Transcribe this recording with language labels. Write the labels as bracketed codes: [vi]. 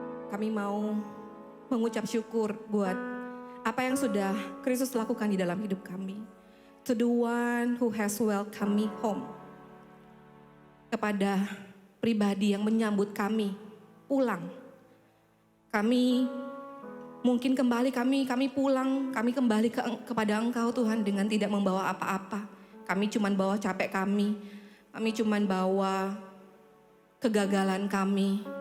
[id] Kami mau mengucap syukur buat apa yang sudah Kristus lakukan di dalam hidup kami. [en] To the one who has welcomed me home. [id] Kepada pribadi yang menyambut kami pulang. Kami mungkin kembali kami pulang, kami kembali kepada Engkau Tuhan dengan tidak membawa apa-apa. Kami cuman bawa capek kami cuman bawa kegagalan kami.